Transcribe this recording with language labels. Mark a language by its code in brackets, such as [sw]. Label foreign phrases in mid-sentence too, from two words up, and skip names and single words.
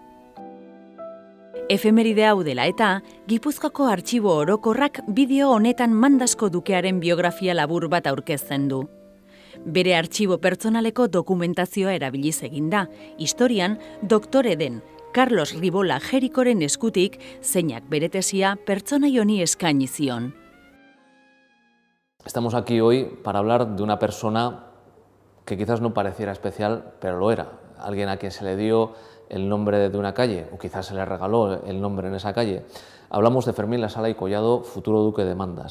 [eu] Efemeride hau dela eta, Gipuzkoako artxibo orokorrak bideo honetan Mandasko dukearen biografia labur bat aurkezten du. Bere artxibo pertsonaleko dokumentazioa erabiliz egin da, historian doktore den Carlos Ribola Jerikoren eskutik zeinak bere tesia pertsonai honi eskaini zion. [es] Estamos aquí hoy para hablar de una persona que quizás no pareciera especial, pero lo era. Alguien a quien se le dio el nombre de una calle, o quizás se le regaló el nombre en esa calle. Hablamos de Fermín La Sala y Collado, futuro duque de Mandas.